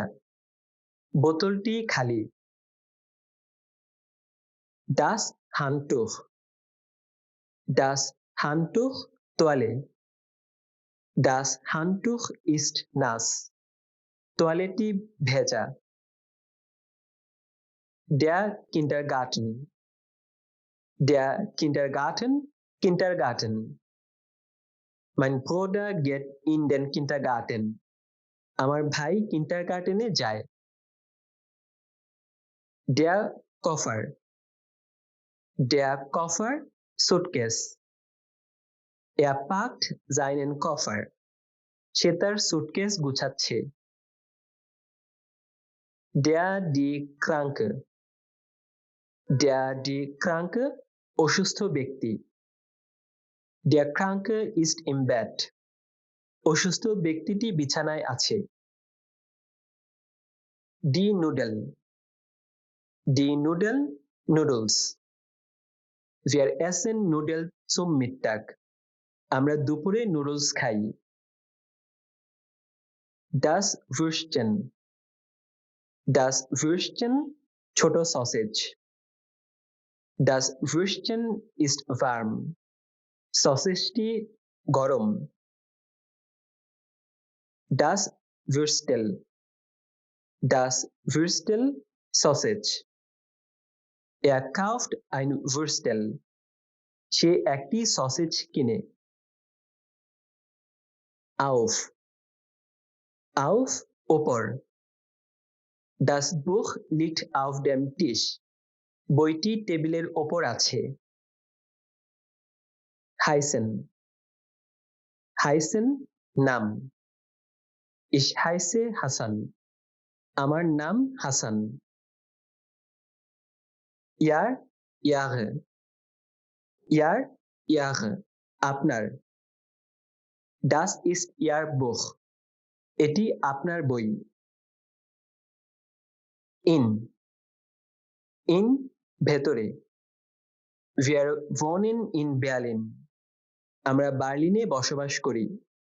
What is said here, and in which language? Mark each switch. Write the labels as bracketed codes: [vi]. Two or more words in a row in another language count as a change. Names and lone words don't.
[bn] বোতলটি খালি। [de] Das Handtuch [bn] তোয়ালে। [de] Das Handtuch ist nass. [bn] তোয়ালেটি ভেজা। [de] Der Kindergarten. Der Kindergarten. Kindergarten. Mein Bruder geht in den Kindergarten. [bn] আমার ভাই কিন্ডারগার্টেনে যায়। [de] Der Koffer. Der Koffer, Suitcase. Er packt seinen Koffer. [bn] সে তার সুটকেস গুছাচ্ছে। [de] Die Kranke. Die Kranke, [bn] অসুস্থ ব্যক্তি। [de] Der Kranke ist im Bett. [bn] অসুস্থ ব্যক্তিটি বিছানায় আছে। [de] Die Nudel. Die Nudel, Noodles. Wir essen Nudeln zum Mittag. [bn] আমরা দুপুরে নুডলস খাই। [de] Das Würstchen. Das Würstchen, [bn] ছোট সসেজ। [de] Das Würstchen ist warm. [bn] সসেজটি গরম। [de] Das Würstel. Das Würstel, Sausage. Er kauft ein Würstel. [bn] সে একটি সসেজ কিনে। Auf. [de] Auf, ওপর। Das Buch liegt auf dem Tisch. [bn] বইটি টেবিলের ওপর আছে। Heißen. [de] Heißen, নাম। Ich heiße Hassan. [bn] আমার নাম হাসান। [de] Ihr, Ihre. Ihr, Ihre, আপনার। Das ist Ihr Buch. [bn] এটি আপনার বই। In. [de] In, ভেতরে। Wir wohnen in Berlin. [bn] আমরা বার্লিনে বসবাস করি।